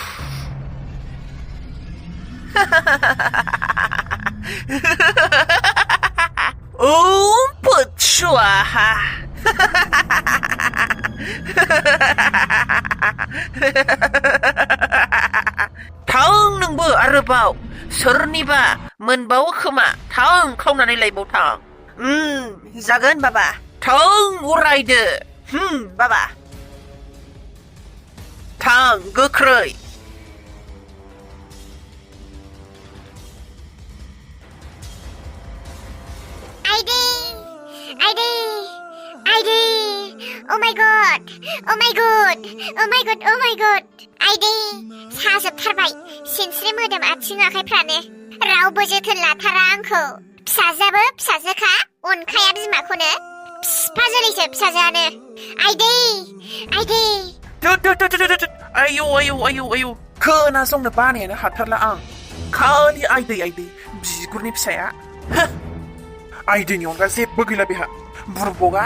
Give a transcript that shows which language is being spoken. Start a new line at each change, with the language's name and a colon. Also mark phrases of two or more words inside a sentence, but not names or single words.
Bodo: पुच्छुआहा थां नोंबो आरोबाव सोरनिबा मोनबावो खोमा थां खावनानै लायबाव थां जागोन बाबा थां उरायदो बाबा थां गोख्रै Aidi!
English: Oh my god! Aidi!
Bodo: साजोबथारबाय सिनस्रि मोदोम आथिं आखाइफ्रानो रावबो जोथोन लाथारा आंखौ फिसाजोआबो फिसाजोखा अनखाया बिमाखौनो फिफा जोलैसो फिसाजोआनो आइदै आयौ खोनासंनो बानायानो हाथारला आं खालि आइदै बिगुरनि फिसाया आइदैनि अनगा जेबो गैला बेहा बुरबगा